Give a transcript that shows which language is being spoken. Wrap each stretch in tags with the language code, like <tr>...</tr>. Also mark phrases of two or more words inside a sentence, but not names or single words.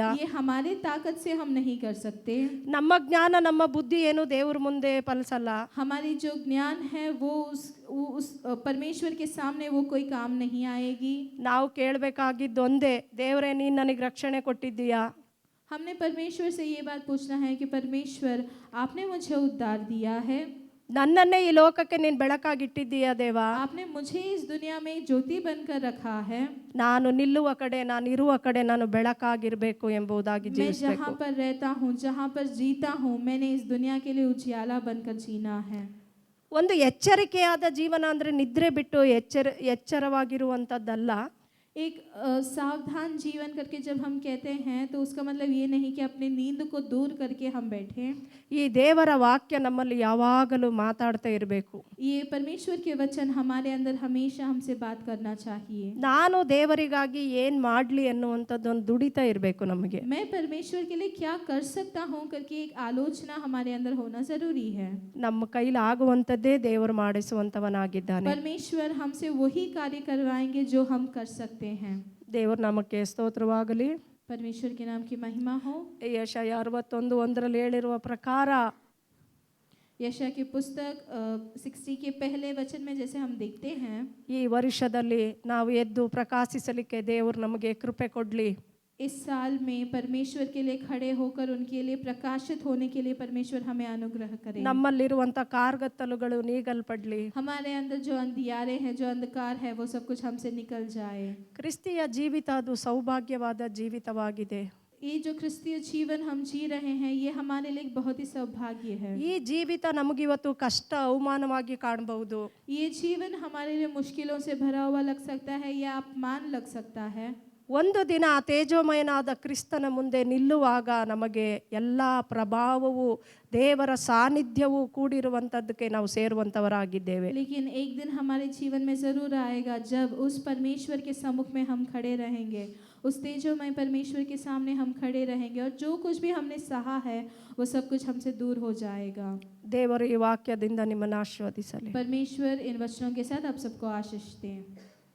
<hi>ये हमारे ताकत से हम नहीं कर सकते,</hi> <kn>ನಮ್ಮ ಜ್ಞಾನ ನಮ್ಮ ಬುದ್ಧಿ ಏನು ದೇವ್ರ ಮುಂದೆ ಫಲಿಸಲ್ಲ.</kn> <hi>हमारी जो ज्ञान है वो उस परमेश्वर के सामने वो कोई काम नहीं आएगी।</hi> <kn>ನಾವು ಕೇಳಬೇಕಾಗಿದ್ದು ಒಂದೇ, ದೇವರೇ ನೀನು ನನಗೆ ರಕ್ಷಣೆ ಕೊಟ್ಟಿದ್ದೀಯಾ.</kn> <hi>हमने परमेश्वर से ये बात पूछना है कि परमेश्वर आपने मुझे उद्धार दिया है,</hi> <kn>ನನ್ನನ್ನೇ ಈ ಲೋಕಕ್ಕೆ ನೀನು ಬೆಳಕಾಗಿಟ್ಟಿದ್ದೀಯ ದೇವ.</kn> <hi>आपने मुझे इस दुनिया में एक ज्योति बनकर रखा है।</hi> <kn>ನಾನು ನಿಲ್ಲುವ ಕಡೆ, ನಾನು ಇರುವ ಕಡೆ ನಾನು ಬೆಳಕಾಗಿರಬೇಕು ಎಂಬುದಾಗಿ</kn> <hi>मैं</hi> <kn>ಜೀವಿಸಬೇಕು.</kn> <hi>जहाँ पर रहता हूँ, जहाँ पर जीता हूँ, मैंने इस दुनिया के लिए उजियाला बनकर जीना है।</hi> <kn>ಒಂದು ಎಚ್ಚರಿಕೆಯಾದ ಜೀವನ ಅಂದರೆ ನಿದ್ರೆ ಬಿಟ್ಟು ಎಚ್ಚರವಾಗಿರುವಂಥದ್ದಲ್ಲ.</kn> <hi>एक सावधान जीवन करके जब हम कहते हैं तो उसका मतलब ये नहीं कि अपनी नींद को दूर करके हम बैठें।</hi> <kn>ಈ ದೇವರ ವಾಕ್ಯ ನಮ್ಮಲ್ಲಿ ಯಾವಾಗಲೂ ಮಾತಾಡ್ತಾ ಇರಬೇಕು.</kn> <hi>ये परमेश्वर के वचन हमारे अंदर हमेशा हमसे बात करना चाहिए।</hi> <kn>ನಾನು ದೇವರಿಗಾಗಿ ಏನು ಮಾಡಲಿ ಅನ್ನುವಂಥದ್ದೊಂದು ದುಡಿತಾ ಇರಬೇಕು ನಮಗೆ.</kn> <hi>मैं परमेश्वर के लिए क्या कर सकता हूँ करके एक आलोचना हमारे अंदर होना जरूरी है।</hi> <kn>ನಮ್ಮ ಕೈಲಿ ಆಗುವಂಥದ್ದೇ ದೇವರು ಮಾಡಿಸುವಂಥವನಾಗಿದ್ದಾನೆ.</kn> <hi>परमेश्वर हमसे वही कार्य करवाएंगे जो हम कर सकते हैं।</hi> <kn>ದೇವರ ನಾಮಕ್ಕೆ ಸ್ತೋತ್ರವಾಗಲಿ.</kn> <hi>परमेश्वर के नाम की महिमा हो।</hi> <kn>ಯೆಶಾಯ 61:1 ಹೇಳಿರುವ ಪ್ರಕಾರ</kn> <hi>यशाया की पुस्तक 60 के पहले वचन में जैसे हम देखते हैं,</hi> <kn>ಈ ವರ್ಷದಲ್ಲಿ ನಾವು ಎದ್ದು ಪ್ರಕಾಶಿಸಲಿಕ್ಕೆ ದೇವರು ನಮಗೆ ಕೃಪೆ ಕೊಡಲಿ.</kn> <hi>इस साल में परमेश्वर के लिए खड़े होकर उनके लिए प्रकाशित होने के लिए परमेश्वर हमें अनुग्रह करे।</hi> <kn>ನಮ್ಮಲ್ಲಿರುವಂಥ ಕಾರ್ಗತ್ತಲುಗಳು ನೀಗಲ್ಪಡಲಿ.</kn> <hi>हमारे अंदर जो अंधियारे हैं, जो अंधकार है, वो सब कुछ हमसे निकल जाए।</hi> <kn>ಕ್ರಿಸ್ತಿಯ ಜೀವಿತ ಅದು ಸೌಭಾಗ್ಯವಾದ ಜೀವಿತವಾಗಿದೆ.</kn> <hi>ये जो क्रिस्तीय जीवन हम जी रहे हैं, ये हमारे लिए एक बहुत ही सौभाग्य है।</hi> <kn>ಈ ಜೀವಿತ ನಮಗಿವತ್ತು ಕಷ್ಟ ಅವಮಾನವಾಗಿ ಕಾಣಬಹುದು.</kn> <hi>ये जीवन हमारे लिए मुश्किलों से भरा हुआ लग सकता है या अपमान लग सकता है।</hi> <kn>ಒಂದು ದಿನ ತೇಜೋಮಯನಾದ ಕ್ರಿಸ್ತನ ಮುಂದೆ ನಿಲ್ಲುವಾಗ ನಮಗೆ ಎಲ್ಲ ಪ್ರಭಾವವು, ದೇವರ ಸಾನ್ನಿಧ್ಯವು ಕೂಡಿರುವಂಥದ್ದಕ್ಕೆ ನಾವು ಸೇರುವಂಥವರಾಗಿದ್ದೇವೆ.</kn> <hi>लेकिन एक दिन हमारे जीवन में ज़रूर आएगा जब उस परमेश्वर के सम्मुख में हम खड़े रहेंगे, उस तेजोमय परमेश्वर के सामने हम खड़े रहेंगे और जो कुछ भी हमने सहा है वो सब कुछ हमसे दूर हो जाएगा।</hi> <kn>ದೇವರು ಈ ವಾಕ್ಯದಿಂದ ನಿಮ್ಮನ್ನು ಆಶೀರ್ವದಿಸಲಿ.</kn> <hi>परमेश्वर इन वचनों के साथ आप सबको आशीष दें।</hi>